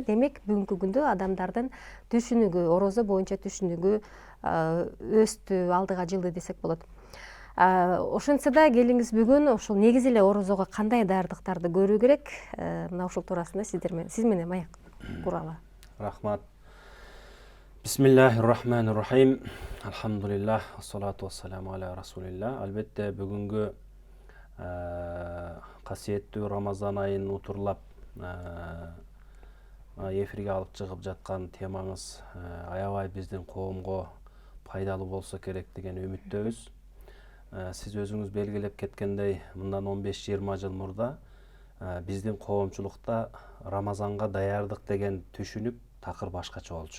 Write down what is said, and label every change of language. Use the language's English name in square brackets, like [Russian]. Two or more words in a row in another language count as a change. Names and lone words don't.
[Kyrgyz] Демек, бүгүнкү күндө адамдардын түшүнүгү, орозо боюнча түшүнүгү өстү, алдыга жылды десек болот. Ошентсе да келиңиз бүгүн ушул негизи эле орозого кандай даярдыктарды көрүү керек? Мына ушул туурасында сиз менен маек куралы. Рахмат. [Arabic] بسم الله الرحمن الرحيم. الحمد لله، الصلاة والسلام على رسول الله. [Kyrgyz] Албетте бүгүнгү касиеттүү Рамазан айын утурлап эфирге алып чыгып жаткан темаңыз аябай биздин коомго пайдалуу болсо керек деген үмүттөбүз. Сиз өзүңүз белгилеп кеткендей, мындан 15-20 жыл мурда биздин коомчулукта Рамазанга даярдык деген түшүнүк такыр башкача болчу.